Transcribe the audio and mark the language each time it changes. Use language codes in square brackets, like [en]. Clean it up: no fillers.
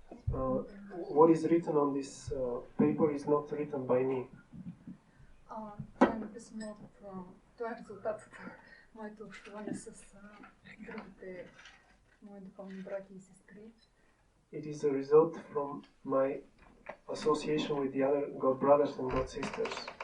[en] What is written on this paper is not written by me. [bg] Това е написано от... Това е резултатът на моето общуване с другите мои духовни брати и сестри. [en] It is a result from my association with the other God brothers and God sisters.